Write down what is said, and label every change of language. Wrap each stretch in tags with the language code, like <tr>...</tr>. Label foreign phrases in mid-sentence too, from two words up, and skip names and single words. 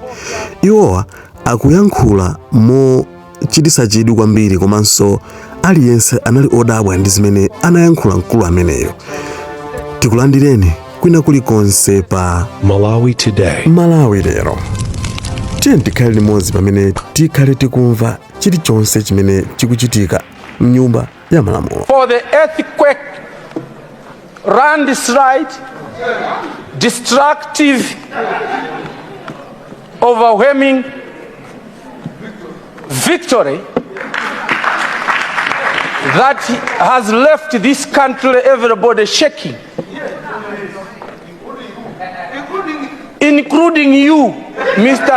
<ny>Iwowa akuyankhula mo chitisa chidwi kwambiri, komanso aliyense anali odabwa ndi zimene anayankhula mkulu ameneyo. Tikulandireni kwina kulikonse pa Malawi Today. Malawi lero. Tiye tikhale limodzi pamene tikhale tikumva chilichonse chimene chikuchitika mnyumba ya malamulo.</ny> <en>For the earthquake, landslide, destructive, overwhelming victory that has left this country everybody shaking, including you, Mr.</en>